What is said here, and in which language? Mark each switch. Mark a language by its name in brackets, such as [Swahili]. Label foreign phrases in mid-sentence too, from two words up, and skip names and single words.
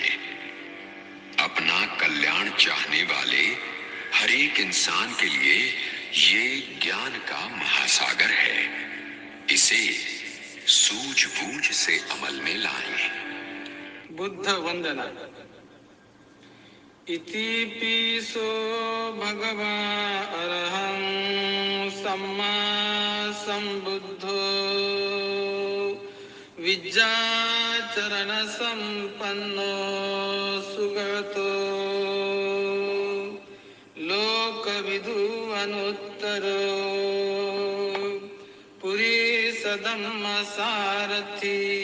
[Hindi] अपना कल्याण चाहने वाले हर एक इंसान के लिए ये ज्ञान का महासागर है। इसे सूझबूझ से अमल में लाएं। बुद्ध वंदना। [Pali] इति पीसो भगवा अरहं सम्मा संबुद्धो विद्याचरण संपन्नो सुगतो लोकविदु अनुत्तरो पुरीश धम्म सारथी